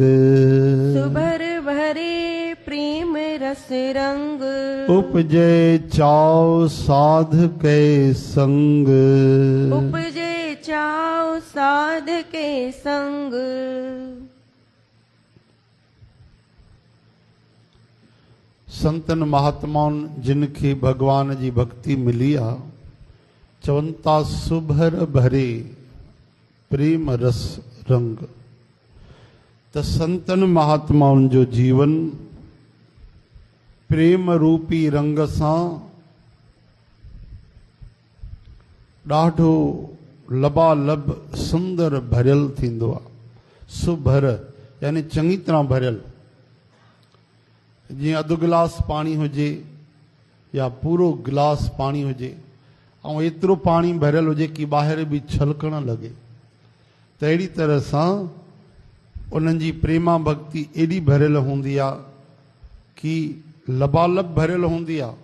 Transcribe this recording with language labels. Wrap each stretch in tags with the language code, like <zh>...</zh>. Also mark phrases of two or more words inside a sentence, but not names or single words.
<pa>सुबर भरे प्रेम रस रंग, उपजे चाव साध के संग, उपजे चाव साध के संग।</pa> <sd>संतन महात्माउनि जिनखे भगवान जी भक्ति मिली आ, चवनि था</sd> <pa>सुभर भरे प्रेम रस रंग।</pa> <sd>त संतन महात्माउनि जो जीवन प्रेम रूपी रंग सां ॾाढो लबालब सुंदर भरियल थींदो आहे। सुभर यानी चङी तरह भरियल, जीअं अधु गिलास पाणी हुजे या पूरो गिलास पाणी हुजे ऐं एतिरो पाणी भरियल हुजे कि ॿाहिरि बि छलकण लॻे, त अहिड़ी तरह सां उन्हनि जी प्रेमा भक्ति एॾी भरियल हूंदी आहे कि लबालब भरियल हूंदी आहे।</sd>